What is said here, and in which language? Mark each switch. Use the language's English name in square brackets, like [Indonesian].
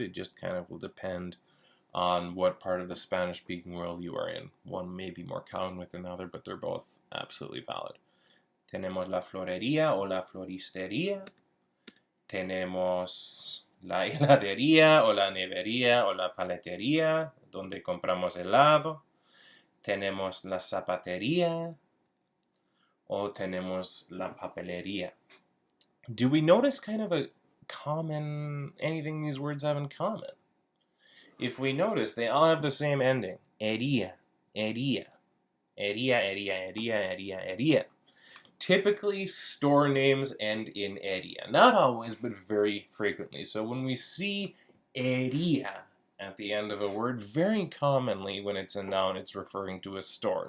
[English] It just kind of will depend on what part of the Spanish-speaking world you are in. One may be more common with another, but they're both absolutely valid. [Spanish] Tenemos la florería o la floristería. Tenemos la heladería o la nevería o la paletería, donde compramos helado. Tenemos la zapatería o tenemos la papelería. [English] Do we notice kind of a common, anything these words have in common? If we notice, they all have the same ending. [Spanish] Hería, hería, hería, hería, hería, hería, hería. [English] Typically, store names end in hería. Not always, but very frequently. So when we see hería at the end of a word, very commonly when it's a noun, it's referring to a store.